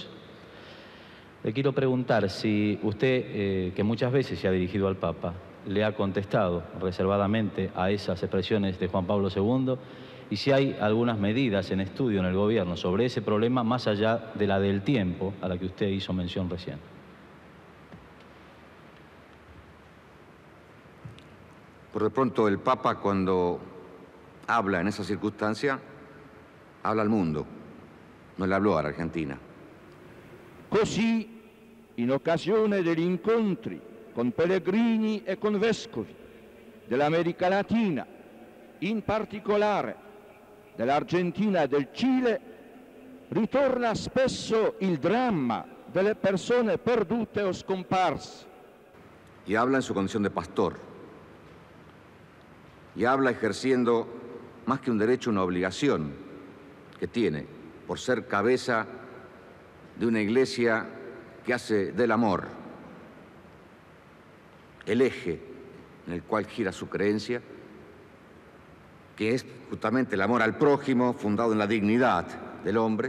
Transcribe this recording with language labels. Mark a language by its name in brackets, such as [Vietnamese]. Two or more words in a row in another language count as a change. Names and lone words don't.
[Spanish] Le quiero preguntar si usted, que muchas veces se ha dirigido al Papa, le ha contestado reservadamente a esas expresiones de Juan Pablo II y si hay algunas medidas en estudio en el gobierno sobre ese problema más allá de la del tiempo a la que usted hizo mención recién. Por de pronto el Papa, cuando habla en esa circunstancia, habla al mundo, no le hablò all'Argentina. [Italian] Così, in occasione degli incontri con pellegrini e con vescovi dell'America Latina, in particolare dell'Argentina e del Cile, ritorna spesso il dramma delle persone perdute o scomparse. [Spanish] Y habla en su condición de pastor. Y habla ejerciendo más que un derecho, una obligación que tiene por ser cabeza de una iglesia que hace del amor el eje en el cual gira su creencia, que es justamente el amor al prójimo, fundado en la dignidad del hombre.